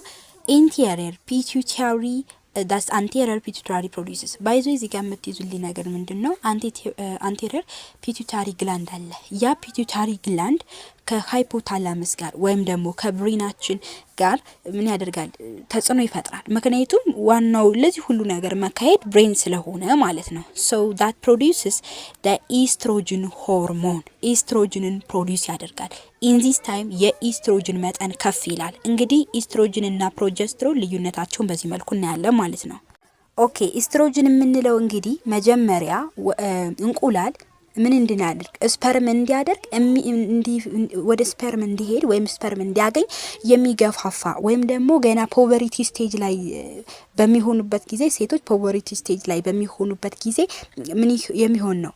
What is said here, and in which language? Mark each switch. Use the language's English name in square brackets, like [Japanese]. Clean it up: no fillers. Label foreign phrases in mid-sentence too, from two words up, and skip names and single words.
[English] interior pituitary does anterior pituitary produces ባይዞ [Amharic] እዚህ ጋር የምትይዙልኝ ነገር ምንድነው? [English] anterior pituitary gland [Amharic] አለ። ያ [English] pituitary gland [Amharic] ከሃይፖታላመስ ጋር ወይም ደግሞ ከብሬናችን ጋር ምን ያደርጋል? ተጽዕኖ ይፈጥራል። ምክንያቱም ዋናው ለዚህ ሁሉ ነገር መካሄድ ብሬን ስለሆነ ማለት ነው። [English] so that produces the estrogen hormone [Amharic] ኢስትሮጅንን ፕሮዲዩስ ያደርጋል። [English] in this time [Amharic] የኢስትሮጅን መጠን ከፍ ይላል። እንግዲህ ኢስትሮጅን እና ፕሮጀስትሮን ልዩነታቸውን በዚህ መልኩ እናያለን ማለት ነው። ኦኬ ኢስትሮጅን የምንለው እንግዲህ መጀመሪያ እንቁላል ምን እንድናደርግ ስፐርም እንዲያደርግ ወደ ስፐርም እንዲሄድ ወይም ስፐርም እንዲያገኝ የሚገፋፋ ወይም ደግሞ ገና [English] poverty stage [Amharic] ላይ በሚሆኑበት ጊዜ ሴቶች [English] poverty stage [Amharic] ላይ በሚሆኑበት ጊዜ ምን የሚሆን ነው?